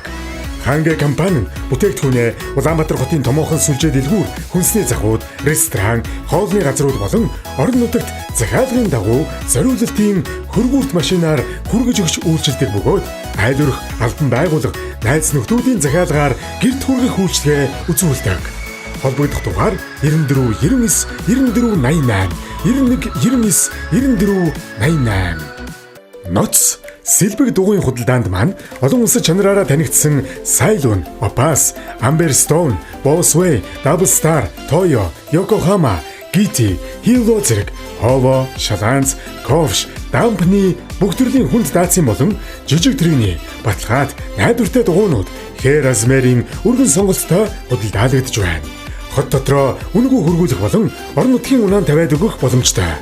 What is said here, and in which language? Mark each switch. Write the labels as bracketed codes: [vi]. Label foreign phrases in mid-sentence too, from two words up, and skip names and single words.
[mn] Хангэ компани бүтээгдэхүүнээ Улаанбаатар хотын томоохон сүлжээ дэлгүүр, хүнсний захууд, ресторан, хоолны газрууд болон орон нутагт захиалгын дагуу зориулалтын хөргүүрт машинаар хүргэж өгч үйлчилдэг бөгөөд айл өрх албан байгууллага, найз нөхдүүдийн захиалгаар гэрт хүргэх үйлчилгээ үзүүлдэг. Холбогдох дугаар 94 99 94 88 91 99 94 88. Ноц Сэлбэг дугуйн худалдаанд маань олон улсын чанараараа танигдсан Сайлун, Опас, Amber Stone, Bosway, Double Star, Toyo, Yokohama, Giti, Hilo зэрэг Hovo, Шаланц, Ковш, Дампны бүх төрлийн хүнд даацын болон жижиг төрөний баталгаад найдвартай дугуйнууд Хэр Азмерийн өргөн сонголттой худалдаалагдж байна. Хот дотроо үнэгүй хөргүүлэх болон орон нутгийн унаан тавиад өгөх боломжтой.